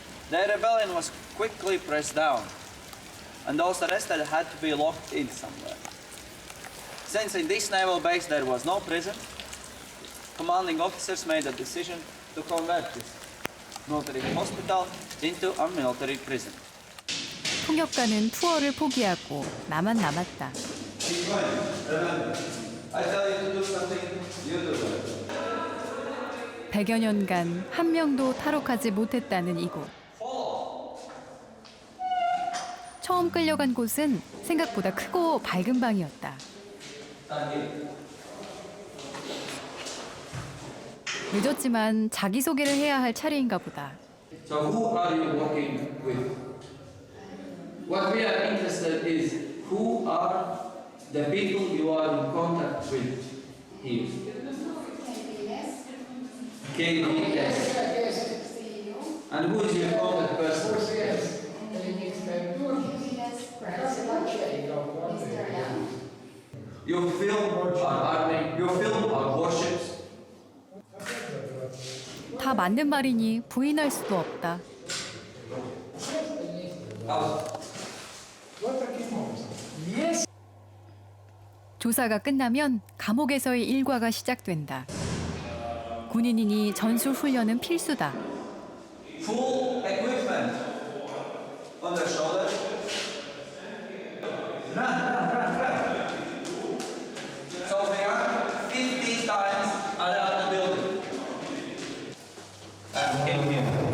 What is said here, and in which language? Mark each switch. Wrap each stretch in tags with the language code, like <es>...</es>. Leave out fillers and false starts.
<en>The rebellion was quickly pressed down, and those arrested had to be locked in somewhere. Since in this naval base there was no prison, commanding officers made a decision to convert this military hospital into a military prison.</en> <ko>통역가는 투어를 포기하고 나만 남았다.</ko> <en>I tell you to do something, you do it.</en> <ko>100여 년간 한 명도 탈옥하지 못했다는 이곳. 처음 끌려간 곳은 생각보다 크고 밝은 방이었다. 늦었지만 자기소개를 해야 할 차례인가 보다.</ko> <en>So who are you working with? What we are interested is who are the people you are in contact with here. King, yes. And who is your contact person? Your film are warships.</en> <ko>다 맞는 말이니 부인할 수도 없다. 조사가 끝나면 감옥에서의 일과가 시작된다. 군인이니 전술 훈련은 필수다.</ko> <en>Full equipment on their shoulders. Run. So they are 15 times around the building. And came here.</en>